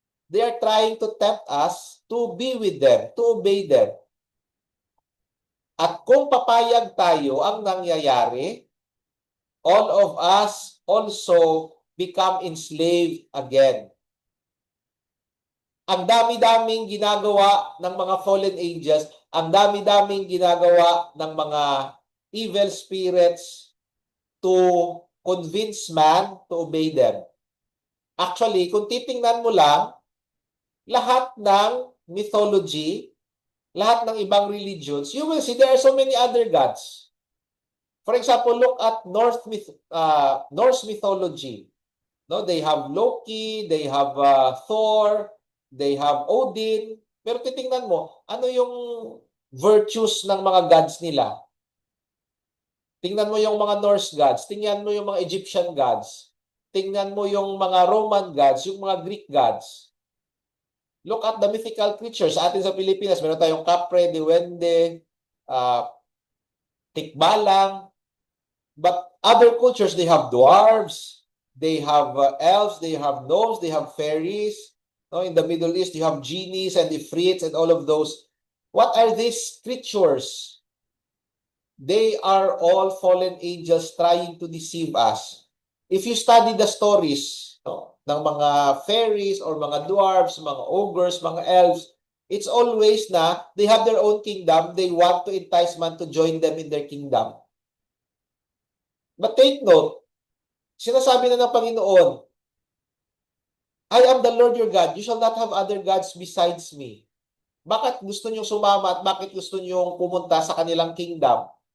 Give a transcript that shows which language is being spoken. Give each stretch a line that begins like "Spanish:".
English: They are trying to tempt us to be with them, to obey them.
Filipino: At kung papayag tayo, ang nangyayari,
English: all of us also become enslaved again.
Filipino: Ang dami-daming ginagawa ng mga fallen angels, ang dami-daming ginagawa ng mga evil spirits
English: to convince man to obey them.
Filipino: Actually, kung titingnan mo lang, lahat ng mythology, lahat ng ibang religions,
English: you will see there are so many other gods. For example, look at Norse mythology. No, they have Loki, they have Thor, they have Odin.
Filipino: Pero titingnan mo, ano yung virtues ng mga gods nila? Tingnan mo yung mga Norse gods, tingnan mo yung mga Egyptian gods, tingnan mo yung mga Roman gods, yung mga Greek gods.
English: Look at the mythical creatures.
Filipino: Sa atin sa Pilipinas, meron tayong kapre, diwende, tikbalang.
English: But other cultures, they have dwarves, they have elves, they have gnomes, they have fairies. No, in the Middle East, you have genies and ifrits and all of those. What are these creatures? They are all fallen angels trying to deceive us. If you study the stories, no,
Filipino: ng mga fairies or mga dwarves, mga ogres, mga elves,
English: it's always na they have their own kingdom. They want to entice man to join them in their kingdom. But take note,
Filipino: sinasabi na ng Panginoon,
English: I am the Lord your God. You shall not have other gods besides me.
Filipino: Bakit gusto niyong sumama at bakit gusto niyong pumunta sa kanilang kingdom?